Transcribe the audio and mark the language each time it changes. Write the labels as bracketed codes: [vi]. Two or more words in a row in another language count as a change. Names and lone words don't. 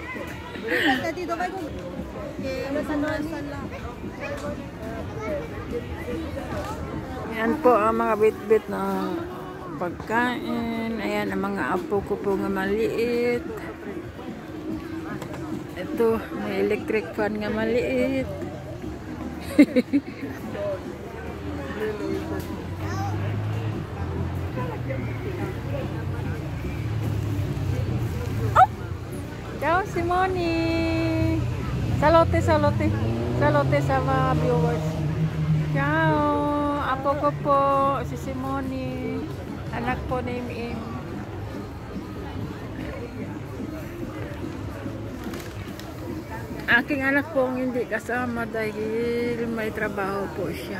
[tl] Ayan po ang mga bit-bit na pagkain. Ayan ang mga apo ko po nga maliit. Ito, may electric fan nga maliit. Oh! [it] Ciao Simone! Salote, salote. [tl] Salote sa mga viewers. Ciao! Apo ko po, si Simone. Anak po ni Im. Aking anak po hindi kasama dahil may trabaho po siya.